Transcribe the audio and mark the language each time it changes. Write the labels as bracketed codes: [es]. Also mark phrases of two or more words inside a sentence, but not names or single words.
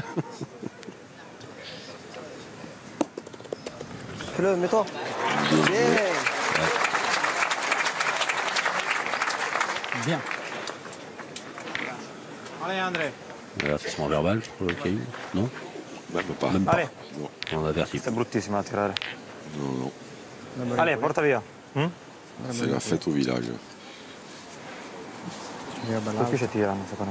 [fr] Fais-le, mets-toi. Bien. Allez, André. Avertissement verbal pour le caillou? Non? Même pas. Même pas. Allez. Non. On avertit. [it] Questa è bruttissima da tirare. [fr] Non, non. [it] Allez, porta via. [fr] C'est la fête au village. [it] Colpisce e tirano, secondo me.